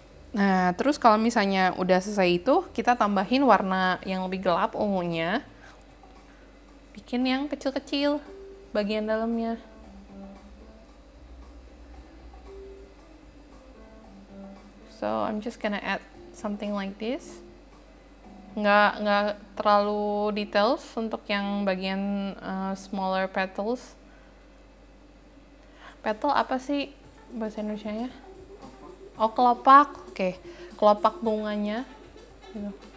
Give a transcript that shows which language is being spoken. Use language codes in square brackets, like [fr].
[id] Nah, terus kalau misalnya udah selesai itu, kita tambahin warna yang lebih gelap ungunya. Bikin yang kecil-kecil bagian dalamnya. [en] So I'm just gonna add something like this. [id] Nggak terlalu details untuk yang bagian smaller petals. Petal apa sih bahasa Indonesianya? Oh, kelopak. Oke, kelopak bunganya. Gitu.